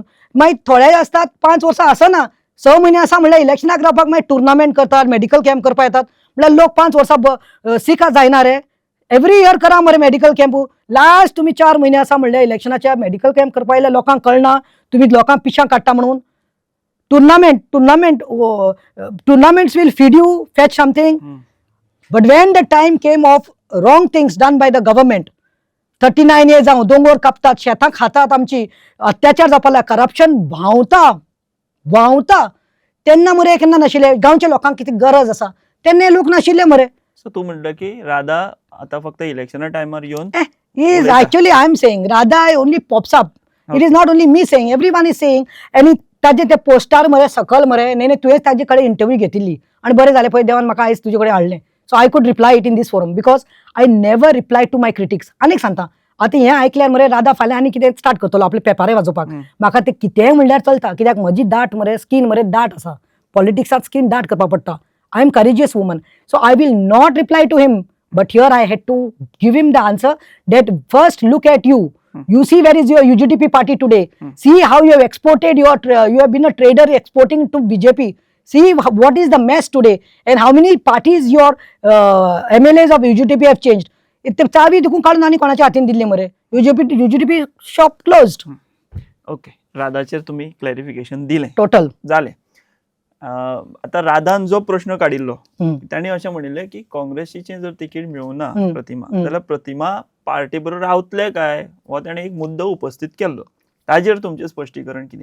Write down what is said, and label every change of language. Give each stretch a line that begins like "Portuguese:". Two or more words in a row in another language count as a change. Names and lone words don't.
Konkani: मागीर थोडे आसतात 5 वर्सां आसना, 6 म्हयने आसा म्हणल्यार इलेक्शनाक रावपाक मागीर टुर्नामेंट करतात,
English: medical camp
Konkani: करपाक येतात, म्हणल्यार लोक 5 वर्सां सीख जायना रे.
English: every year
Konkani: करा मरे
English: medical camp.
Konkani: लास्ट तुम्ही 4 महिने आसा म्हणल्यार इलेक्शनाच्या
English: medical camp
Konkani: करपाक येयल्यार लोकांक कळना तुम्ही लोकांक पिशां काडटा म्हणून.
English: टुर्नामेंट्स will feed you, fetch something. But when the time came of wrong things done by the government, 39 years
Konkani: जावं दोंगर कापतात, शेतां खातात, आमची अत्याचार जावपाक, करप्शन व्हांवता, तेन्ना मरे केन्ना नाशिल्ले. गांवच्या लोकांक कितें गरज आसा तेन्ना लोक नाशिल्ले मरे. सो तू म्हणटा की राधा आता फक्त इलेक्शना टायमार येवन
English: Is actually I am saying Radha only pops up. It is not only me saying, everyone is saying.
Konkani: आणि ताजे ते पोस्टार मरे सकल मरे नाही तुवें ताजे कडेन इंटरव्यू घेतिल्ली आनी बरें जालें पळय देवान म्हाका आयज तुजे कडेन हाडलें.
English: So I could reply it in this forum because I never reply to my critics.
Konkani: आनीक सांगता, आतां हें आयकल्यार मरे राधा फाल्यां आनी कितें स्टार्ट करतलो आपले पेपारे वाजोवपाक. म्हाका ते कितेंय म्हणल्यार चलता कित्याक म्हजी दाट मरे स्कीन मरे दाट आसा, पॉलिटिक्सांत स्कीन दाट करपाक पडटा.
English: I am courageous woman, so I will not reply to him. But here I had to give him the answer that first look at you. You see where is your UGDP party today. See how you have exported your, you have been a trader exporting to BJP. See what is the mess today and how many parties your MLAs of UGDP have changed.
Konkani: इतने चावी दुखून काढून आणि कोणाच्या हातीन दिल्ली मरे.
English: UGDP shop closed.
Konkani: ओके, राधाचेर तुम्ही क्लॅरिफिकेशन दिलें, Total. जालें. आता राधान जो प्रश्न काडिल्लो ताणी अशें म्हणिल्लें की काँग्रेसीचें जर तिकीट मेळुना प्रतिमा जाल्यार प्रतिमा पार्टी बरोबर रावतले काय, हो ताणें एक मुद्दो उपस्थित केल्लो. ताजेर तुमचें स्पश्टीकरण कितें?